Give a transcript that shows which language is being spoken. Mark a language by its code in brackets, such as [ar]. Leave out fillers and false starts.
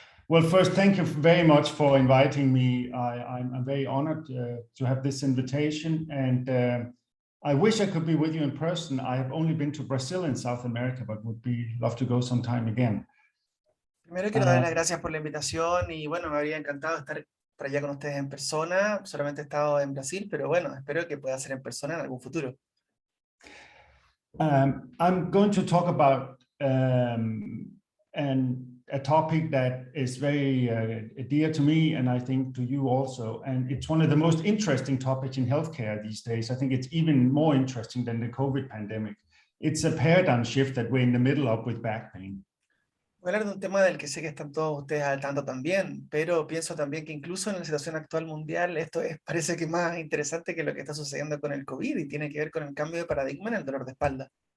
[en] Well, first, thank you very much for inviting me. I'm very honored to have this invitation, and I wish I could be with you in person. I have only been to Brazil and South America, but would be love to go sometime again. [es] Primero quiero dar las gracias por la invitación y bueno, me habría encantado estar por allá con ustedes en persona. Solamente he estado en Brasil, pero bueno, espero que pueda ser en persona en algún futuro. [en] I'm going to talk about a topic that is very dear to me, and I think to you also. And it's one of the most interesting topics in healthcare these days. I think it's even more interesting than the COVID pandemic. It's a paradigm shift that we're in the middle of with back pain. [es] Voy a hablar de un tema del que sé que están todos ustedes al tanto también, pero pienso también que incluso en la situación actual mundial esto parece que más interesante que lo que está sucediendo con el COVID y tiene que ver con el cambio de paradigma en el dolor de espalda.